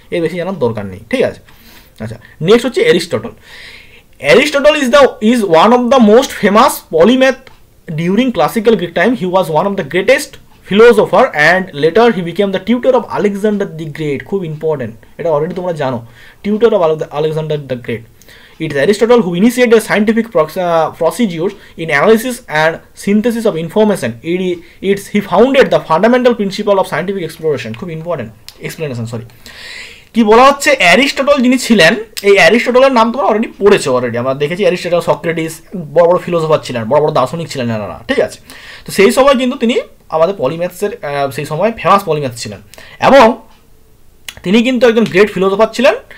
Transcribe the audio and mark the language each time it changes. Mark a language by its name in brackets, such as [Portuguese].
[Bangla] এর বেশি জানার দরকার নেই, ঠিক আছে? আচ্ছা, নেক্সট হচ্ছে Aristotle. [English] Aristotle is one of the most famous polymath during classical Greek time. He was one of the greatest philosopher and later he became the tutor of Alexander the great. [Bangla] খুব important, এটা already তোমরা জানো, [English] Tutor of Alexander the great. It is Aristotle who initiated scientific procedures in analysis and synthesis of information. He founded the fundamental principle of scientific exploration. [Bangla] খুব important explanation, sorry. কি বলা হচ্ছে, Aristotle যিনি ছিলেন, এই অ্যারিস্টটলের নাম তোমরা অলরেডি পড়েছো, আমরা দেখেছি অ্যারিস্টটল, সক্রেটিস, বড় বড় ফিলোসফার ছিলেন, বড় বড় দার্শনিক ছিলেন এনারা, ঠিক আছে? তো সেই সময় কিন্তু তিনি আমাদের পলিম্যাথসের সেই সময় ফেমাস পলিম্যাথ ছিলেন, এবং তিনি কিন্তু একজন গ্রেট ফিলোসফার ছিলেন।